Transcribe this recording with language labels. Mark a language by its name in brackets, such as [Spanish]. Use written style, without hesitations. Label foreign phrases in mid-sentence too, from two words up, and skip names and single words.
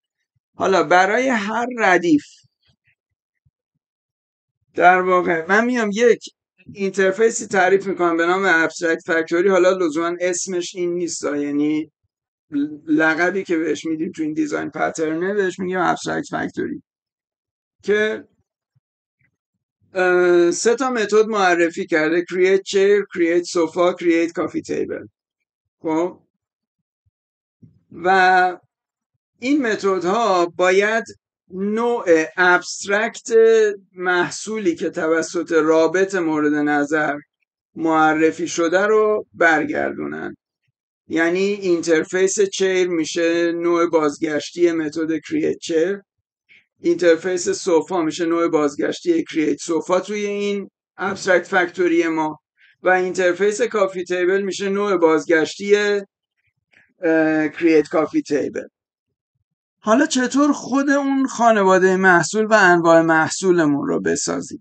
[Persian] حالا برای هر ردیف در واقع من میام یک اینترفیسی تعریف میکنم به نام [English] abstract factory. [Persian] حالا لزوما اسمش این نیست، یعنی لقبی که بهش میدیم تو این دیزاین پترنه بهش میگیم [English] abstract factory, [Persian] که سه تا متد معرفی کرده: [English] create chair، create sofa، create coffee table. [Persian] خب و این متدها باید نوع ابسترکت محصولی که توسط رابط مورد نظر معرفی شده رو برگردونن. یعنی [English] interface chair [Persian] میشه نوع بازگشتی متد [English] create chair، interface sofa [Persian] میشه نوع بازگشتی [English] create sofa [Persian] توی این [English] abstract factory [Persian] ما، و [English] interface coffee table [Persian] میشه نوع بازگشتی [English] create coffee table. [Persian] حالا چطور خود اون خانواده محصول و انواع محصولمون رو بسازیم؟